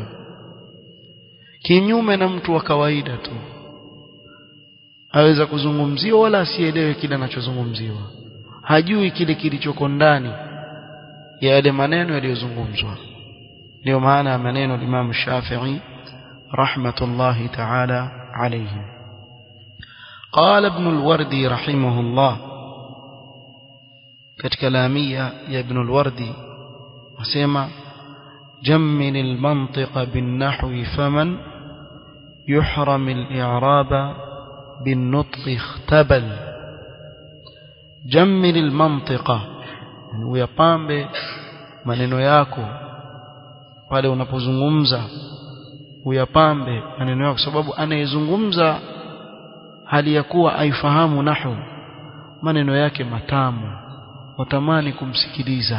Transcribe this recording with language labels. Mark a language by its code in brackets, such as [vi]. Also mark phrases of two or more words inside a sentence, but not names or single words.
[sw] Kinyume na mtu wa kawaida tu aweza kuzungumziwa wala asielewe kile anachozungumziwa, hajui kile kilichoko ndani ya yale maneno yaliyozungumzwa. Ndio maana ya maneno ya Imam Shafi'i [ar] رحمة الله تعالى عليه. قال ابن الوردي رحمه الله [sw] katika lamia ya Ibn al-Wardi asema [ar] جمل المنطق بالنحو فمن يحرم الإعراب بالنطق اختبل. جمل المنطق, [sw] uyapambe maneno yako pale unapozungumza, uyapambe maneno yako, sababu anayezungumza hali ya kuwa aifahamu nahwu, maneno yake matamu, watamani kumsikiliza.